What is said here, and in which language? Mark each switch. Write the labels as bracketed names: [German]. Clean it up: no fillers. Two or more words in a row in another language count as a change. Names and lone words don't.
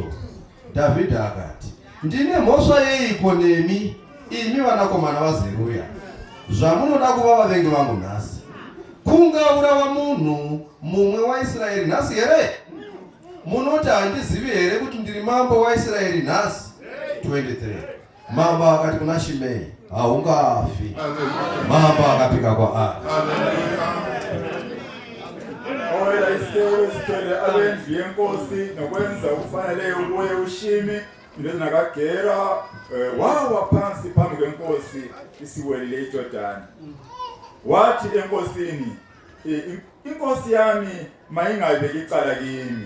[Shona] Dhavhidha akati, ndine mhosva yeiko nemi, imi vanakomana vaZeruya, zvamunoda kuva vavengi vangu nhasi? Kungaurawa munhu mumwe waIsraeri nhasi here? Munoti handizivi here kuti ndiri mambo waIsraeri nhasi? 23. Mambo akati kuna Shimei, haungafi. Mambo akapika kwa [North Ndebele] Oyela isikewe sithwele abendlu yenkosi nokwenza okufaneleyo kuye uShimi indodana kaGera wawa phansi phambi kwenkosi isiwelile iJordani. Wathi enkosini, inkosi yami mayingayibeki icala kimi.